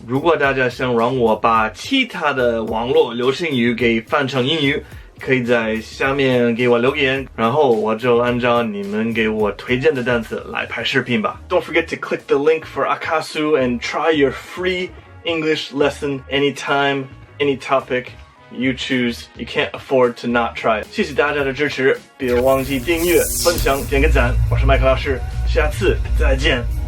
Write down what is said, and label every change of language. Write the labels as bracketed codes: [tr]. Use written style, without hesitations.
[zh] 如果大家想让我把其他的网络流行语给翻成英语，可以在下面给我留言，然后我就按照你们给我推荐的单词来拍视频吧。 [en] Don't forget to click the link for Akasu and try your free English lesson anytime, any topic you choose. You can't afford to not try. [zh] 谢谢大家的支持，别忘记订阅、分享、点个赞。我是麦克老师，下次再见。